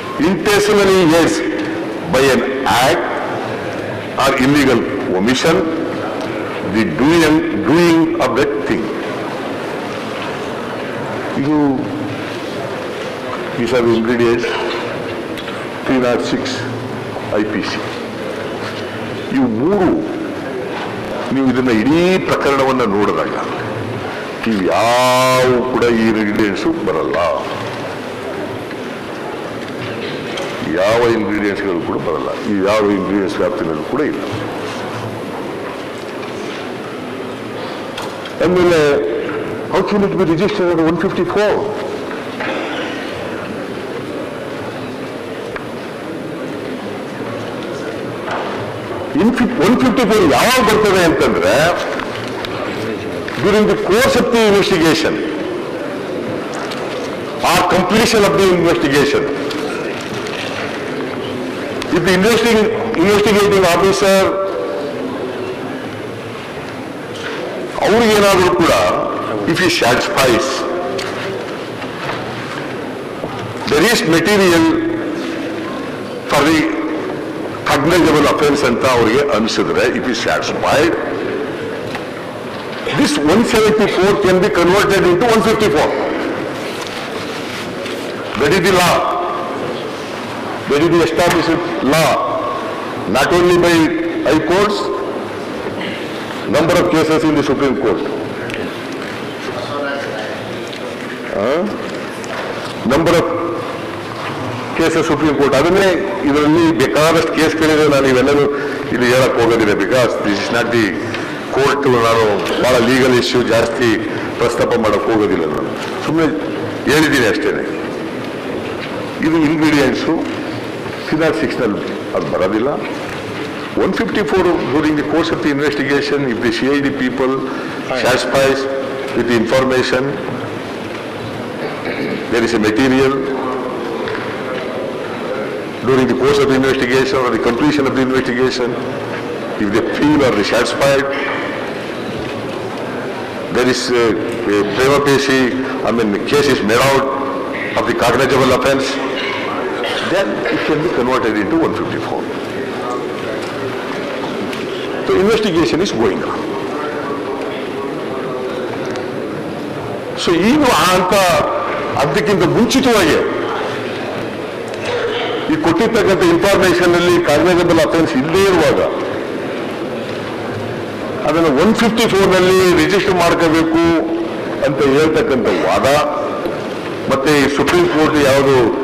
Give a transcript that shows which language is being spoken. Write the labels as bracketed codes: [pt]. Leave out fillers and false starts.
[en] Intentionally yes, by an act or illegal omission, the doing of that thing. These are the ingredients, 306 IPC. [kn] ಇವು ಮೂರು ನೀವು ಇದನ್ನ ಇಡೀ ಪ್ರಕರಣವನ್ನು ನೋಡಿದಾಗ ಇವು ಯಾವ ಕೂಡ ಈ ಇಂಗ್ರೀಡಿಯೆಂಟ್ಸು ಬರಲ್ಲ, ಯಾವ ಇಂಗ್ರೀಡಿಯೆಂಟ್ಸ್ಗಳು ಕೂಡ ಬರಲ್ಲ, ಈ ಯಾವ ಇಂಗ್ರೀಡಿಯೆಂಟ್ಸ್ ವ್ಯಾಪ್ತಿನಲ್ಲೂ ಕೂಡ ಇಲ್ಲ. [en] ಆಮೇಲೆ how can it be registered under 154? [kn] In 154 ಯಾವಾಗ ಬರ್ತದೆ ಅಂತಂದ್ರೆ [en] during the course of the investigation [kn] R completion of the investigation. [en] If the investigating officer [kn] ಅವ್ರಿಗೇನಾದರೂ ಕೂಡ [en] if he satisfies there is material for the cognizable offense [kn] ಅಂತ ಅವರಿಗೆ ಅನಿಸಿದ್ರೆ, [en] if he satisfied, this 174 can be converted into 154. That is the law. That is the established law, not only by high courts, number of cases in the Supreme Court. Number of cases Supreme Court. [kn] ಅದನ್ನೇ ಇದರಲ್ಲಿ ಬೇಕಾದಷ್ಟು ಕೇಸ್ಗಳಿದೆ, ನಾನು ಇವೆಲ್ಲರೂ ಇಲ್ಲಿ ಹೇಳಕ್ ಹೋಗೋದಿಲ್ಲ, [en] Because this is not the court. [kn] ನಾನು ಬಹಳ legal issue ಜಾಸ್ತಿ ಪ್ರಸ್ತಾಪ ಮಾಡಕ್ ಹೋಗೋದಿಲ್ಲ, ನಾನು ಸುಮ್ಮನೆ ಹೇಳಿದ್ದೀನಿ ಅಷ್ಟೇನೆ. ಇದು ಇಂಗ್ರೀಡಿಯೆಂಟ್ಸು 306ನಲ್ಲಿ ಅದು ಬರೋದಿಲ್ಲ. [en] 154 during the course of the investigation, if the CID people satisfies with the information, there is a material during the course of the investigation or the completion of the investigation, if they feel or they satisfied, there is a prima facie, the case is made out of the cognizable offense, then it can be converted into 154. So investigation is going on. [kn] So ಈಗ ಅಂತ ಅದಕ್ಕಿಂತ ಮುಂಚಿತವಾಗಿ ಈ ಕೊಟ್ಟಿರ್ತಕ್ಕಂಥ information ಅಲ್ಲಿ [en] cognizable offence [kn] ಇಲ್ಲದೇ ಇರುವಾಗ ಅದನ್ನು 154ನಲ್ಲಿ ರಿಜಿಸ್ಟರ್ ಮಾಡ್ಕೋಬೇಕು ಅಂತ ಹೇಳ್ತಕ್ಕಂಥ ವಾದ, ಮತ್ತೆ ಸುಪ್ರೀಂ ಕೋರ್ಟ್ ಯಾವುದು